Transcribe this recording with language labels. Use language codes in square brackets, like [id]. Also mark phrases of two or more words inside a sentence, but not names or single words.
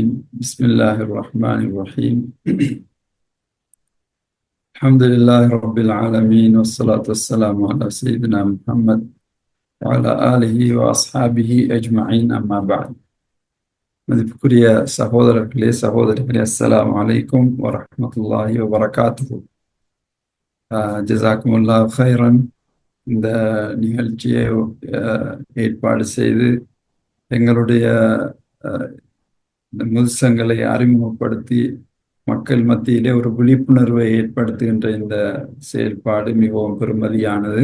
[ar] بسم الله الرحمن الرحيم. الحمد لله رب العالمين، والصلاة والسلام على سيدنا محمد وعلى آله وأصحابه أجمعين. أما بعد. [ta] மதிப்புக்குரிய சகோதரர்களே, சகோதரிகளே, [ar] السلام عليكم ورحمة الله وبركاته. جزاكم الله خيرا. [ta] இந்த நிகழ்ச்சியை ஏற்பாடு செய்து எங்களுடைய இந்த முதுசங்களை அறிமுகப்படுத்தி மக்கள் மத்தியிலே ஒரு விழிப்புணர்வை ஏற்படுத்துகின்ற இந்த செயல்பாடு மிகவும் பெருமதியானது.